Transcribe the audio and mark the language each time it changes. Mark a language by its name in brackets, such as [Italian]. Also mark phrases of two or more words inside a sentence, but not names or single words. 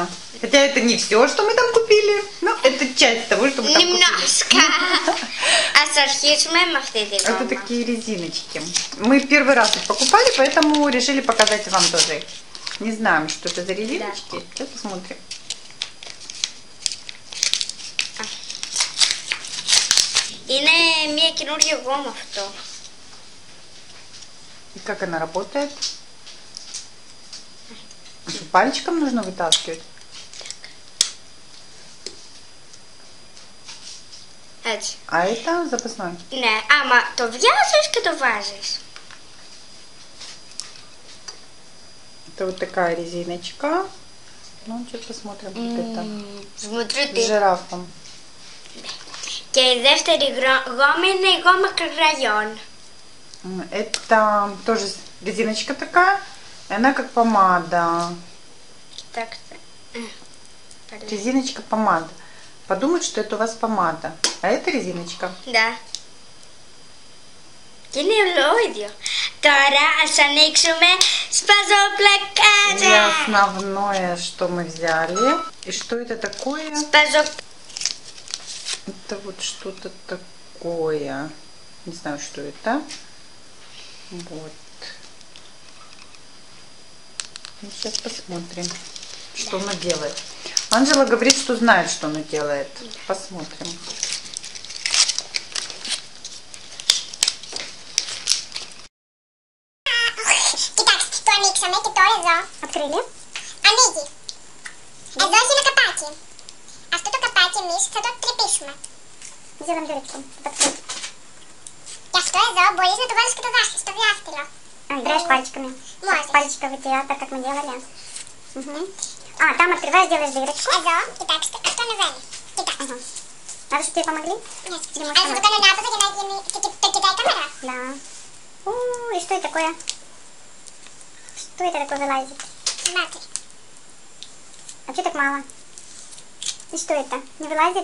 [Russian] Хотя это не все, что мы там купили, но это часть того, что мы там Немножко. Это такие резиночки. Мы первый раз их покупали, поэтому решили показать вам тоже. Не знаем, что это за резиночки. Да. Сейчас посмотрим. [Greek] Είναι μια καινούργια γόμα αυτό. [Russian] И как она работает? Пальчиком нужно вытаскивать? [Greek] Έτσι. [Russian] А это запасной? [Greek] Ναι, άμα το βιάζεις και το βάζεις. [Russian] Это вот такая резиночка. Ну, сейчас посмотрим, вот это. Смотрите. С жирафом. [Greek] Και η δεύτερη γόμα είναι η γόμα κραγιόν. [Russian] Это тоже резиночка такая, и она как помада. [Greek] Κοιτάξτε. [Russian] Резиночка помада. Подумают, что это у вас помада. А это резиночка. Да. [Greek] Και είναι ολόιδιο. Τώρα ας ανοίξουμε σπαζοπλακάκια. [Russian] И основное, что мы взяли. И что это такое? Это вот что-то такое. Не знаю, что это. Вот. Ну, сейчас посмотрим, что она делает. Анжела говорит, что знает, что она делает. Посмотрим. [Greek] Κοιτάξτε, το ανοίξαμε και τώρα εδώ. Открыли. Ανοίγει. Εδώ έχει ένα καπάκι. Αυτό το καπάκι εμείς θα το τρυπήσουμε. [Russian] Сделаем дырочку. [Greek] Και αυτό εδώ μπορείς να το βάλεις και το δάχτυλο, στο διάστηλο. [Russian] Играешь пальчиками. Можно. Пальчиковый театр, как мы делали. Угу. А, там открываешь, делаешь дырочку. [Greek] Εδώ, κοιτάξτε, αυτό ανεβαίνει. Κοιτάξτε. [Russian] Ага. Надо, чтобы тебе помогли? Нет. А если только надо, то кидай камера. Да. И что это такое? Что это такое вылазит? Матерь. А что так мало? И что это? Не вылазит?